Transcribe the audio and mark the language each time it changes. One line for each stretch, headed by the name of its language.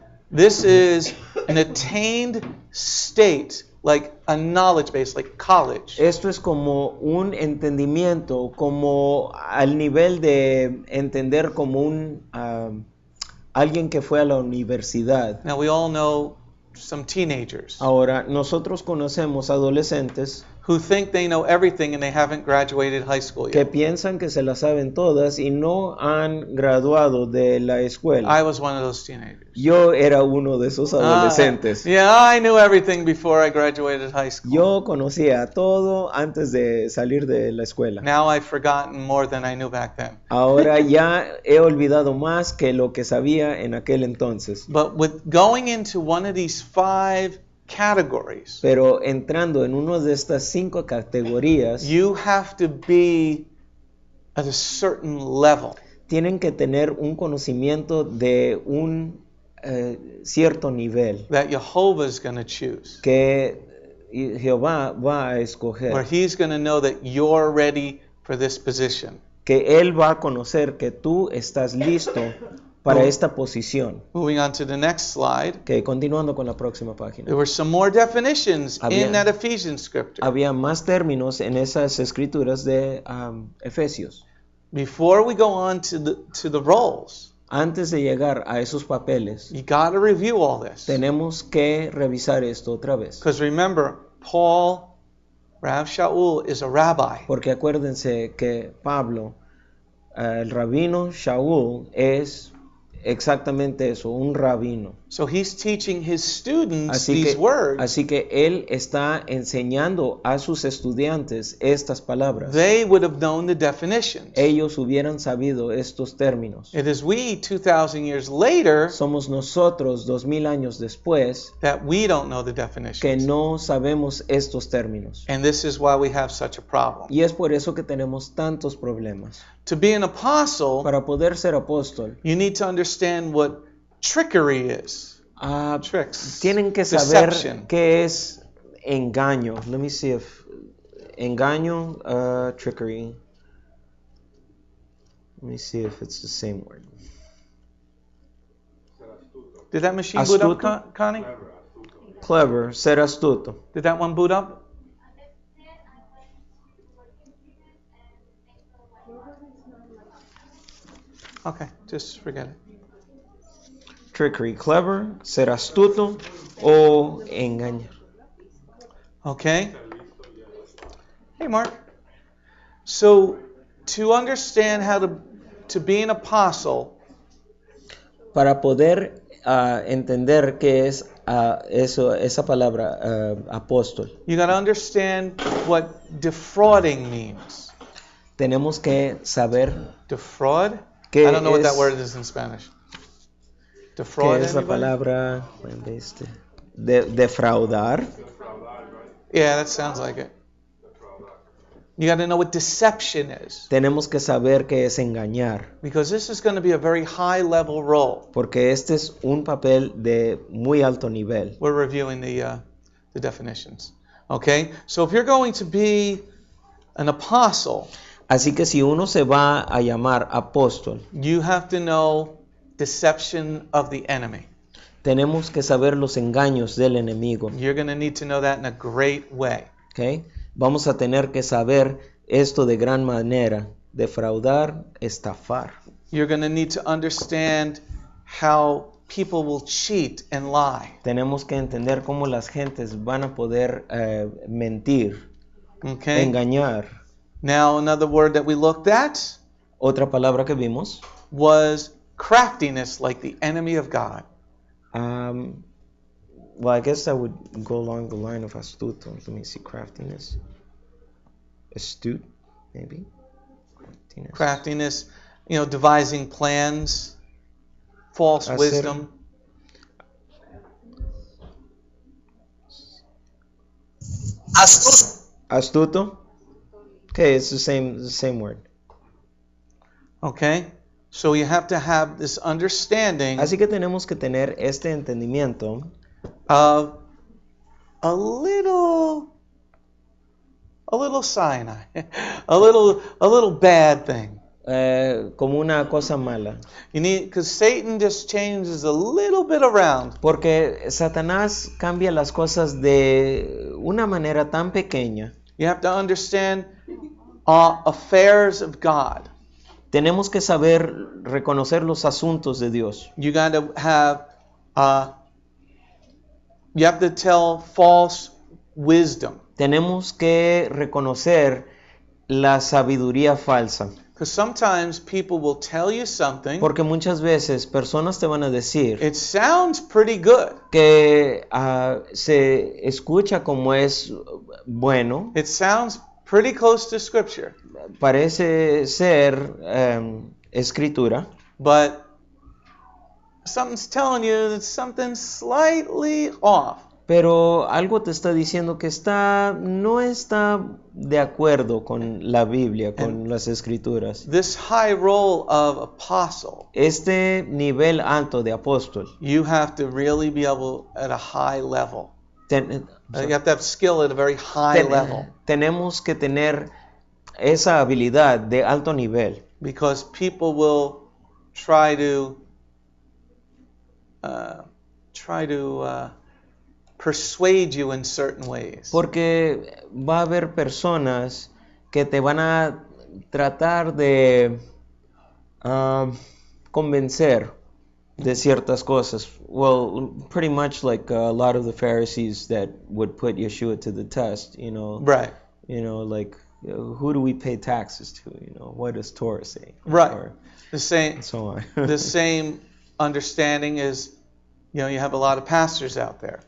English: This is an attained state, like a knowledge base, like college.
Spanish: Esto es como un entendimiento, como al nivel de entender como un alguien que fue a la universidad.
English: Now we all know some teenagers
Spanish: Ahora, nosotros conocemos adolescentes
English: who think they know everything and they haven't graduated high school
Spanish: que
English: yet.
Spanish: piensan que se las saben todas y no han graduado de la escuela.
English: I was one of those teenagers.
Spanish: Yo era uno de esos adolescentes.
English: Yeah, I knew everything before I graduated high school.
Spanish: Yo conocía todo antes de salir de la escuela.
English: Now I've forgotten more than I knew back then.
Spanish: Ahora ya he olvidado más que lo que sabía en aquel entonces.
English: But with going into one of these 5 categories,
Spanish: Pero entrando en una de estas 5 categorías,
English: you have to be at a certain level.
Spanish: tienen que tener un conocimiento de un cierto nivel
English: That Jehovah is going to choose.
Spanish: que Jehová va a
English: Where
Spanish: escoger,
English: he's going to know that you're ready for this position.
Spanish: que Él va a conocer que tú estás listo para Oh. esta posición.
English: Moving on to the next slide.
Spanish: Que continuando con la próxima página.
English: There were some more definitions
Spanish: Había-
English: in that Ephesians scripture.
Spanish: Había más términos en esas escrituras de Efesios.
English: Before we go on to the roles,
Spanish: Antes de llegar a esos papeles,
English: you got to review all this.
Spanish: tenemos que revisar esto otra vez.
English: Because remember, Paul, Rav Shaul, is a rabbi.
Spanish: Porque acuérdense que Pablo, el rabino Shaul, es exactamente eso, un rabino.
English: So he's teaching his students these words.
Spanish: Así que él está enseñando a sus estudiantes estas palabras.
English: They would have known the definitions.
Spanish: Ellos hubieran sabido estos términos.
English: It is we, 2,000 years later,
Spanish: Somos nosotros 2000 años después
English: that we don't know the
Spanish: que
English: definitions.
Spanish: no sabemos estos términos.
English: And this is why we have such a problem.
Spanish: Y es por eso que tenemos tantos problemas.
English: To be an apostle,
Spanish: Para poder ser apóstol,
English: you need to understand what trickery is. ah, Tricks.
Spanish: tienen que saber
English: Deception.
Spanish: qué es engaño.
English: Let me see if engaño, trickery. Let me see if it's the same word. Did that machine boot up,
Spanish: Astuto?
English: Connie? Clever,
Spanish: ser astuto.
English: Did that one boot up? Okay, just forget it. Trickery, clever,
Spanish: ser astuto o engañar.
English: Okay? Hey, Mark. So, to understand how to be an apostle,
Spanish: Para poder entender qué es esa palabra apóstol,
English: you got to understand what defrauding means.
Spanish: tenemos que saber
English: Defraud?
Spanish: ¿Qué
English: I don't know what that
Spanish: es-
English: word is in Spanish.
Spanish: qué
English: Defraud,
Spanish: es la
English: anybody?
Spanish: palabra defraudar.
English: Yeah, that sounds like it. You got to know what deception is,
Spanish: Tenemos que saber qué es engañar,
English: because this is going to be a very high level role.
Spanish: porque este es un papel de muy alto nivel.
English: We're reviewing the definitions. Okay? So if you're going to be an apostle,
Spanish: Así que si uno se va a llamar apóstol,
English: you have to know deception of the enemy.
Spanish: tenemos que saber los engaños del enemigo.
English: You're going to need to know that in a great way. ¿Ok?
Spanish: Vamos a tener que saber esto de gran manera. Defraudar, estafar.
English: You're going to need to understand how people will cheat and lie.
Spanish: Tenemos que entender cómo las gentes van a poder mentir,
English: Okay?
Spanish: engañar.
English: Now, another word that we looked at
Spanish: Otra palabra que vimos,
English: was craftiness, like the enemy of God. well, I guess that would go along the line of astuto. Let me see, craftiness. Astute, maybe? Craftiness. Craftiness, devising plans, false
Spanish: Hacer-
English: wisdom. Astuto? Okay, it's the same word. Okay? So you have to have this understanding
Spanish: Así que tenemos que tener este entendimiento
English: of a little cyanide, a little bad thing.
Spanish: como una cosa mala.
English: You need, because Satan just changes a little bit around.
Spanish: Porque Satanás cambia las cosas de una manera tan pequeña.
English: You have to understand affairs of God.
Spanish: Tenemos que saber reconocer los asuntos de Dios.
English: You got to have, you have to tell false wisdom.
Spanish: Tenemos que reconocer la sabiduría falsa.
English: Because sometimes people will tell you something,
Spanish: Porque muchas veces personas te van a decir
English: it sounds pretty good.
Spanish: que se escucha como es bueno,
English: It sounds pretty close to Scripture.
Spanish: parece ser escritura,
English: But something's telling you that something's slightly off.
Spanish: pero algo te está diciendo que no está de acuerdo con la Biblia, con las escrituras.
English: This high role of apostle,
Spanish: Este nivel alto de apóstol,
English: you have to really be able at a high level.
Spanish: ten-
English: You have to have skill at a very high level,
Spanish: tenemos que tener esa habilidad de alto nivel,
English: because people will try to try to persuade you in certain ways.
Spanish: Porque va a haber personas que te van a tratar de convencer de ciertas cosas.
English: Well, pretty much like a lot of the Pharisees that would put Yeshua to the test, you know. Right. You know, like, who do we pay taxes to? You know, what does Torah say? Right. Or The same so on. the same understanding is, you know, you have a lot of pastors out there.